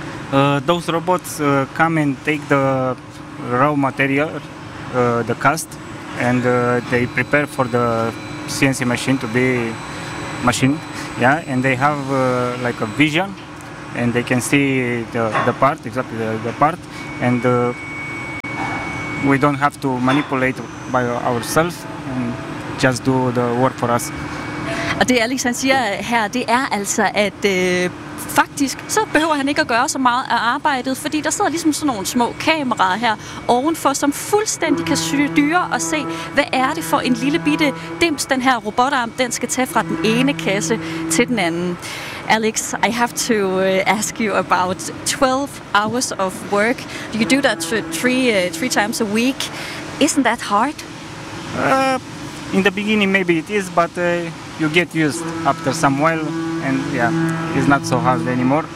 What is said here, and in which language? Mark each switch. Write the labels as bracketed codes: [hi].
[en] Those robots come and take the raw material, the cast, and they prepare for the CNC machine to be machined. Yeah, and they have like a vision, and they can see the part, exactly the part, and we don't have to manipulate by ourselves and just do the work for us. [da] Og det Alex han siger her, det er altså, at faktisk så behøver han ikke at gøre så meget af arbejdet, fordi der sidder ligesom sådan nogle små kameraer her ovenfor, som fuldstændig kan styre og se, hvad er det for en lille bitte dims, den her robotarm, den skal tage fra den ene kasse til den anden. [en] Alex, I have to ask you about 12 hours of work. You do that three times a week. Isn't that hard? In the beginning maybe it is, but you get used after some while, and yeah, it's not so hard anymore.